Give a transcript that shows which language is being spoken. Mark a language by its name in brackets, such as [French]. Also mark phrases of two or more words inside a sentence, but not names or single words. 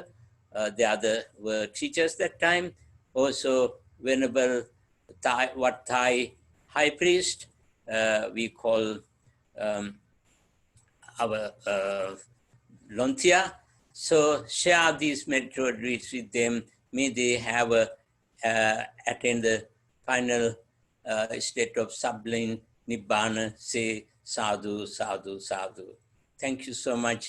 [English] The other were teachers that time. Also, Venerable Wat Thai High Priest, we call our Lontia. So share these meritorious with them. May they have attain the final state of sublime Nibbana. Say [Pali] sadhu, sadhu, sadhu. [English] Thank you so much.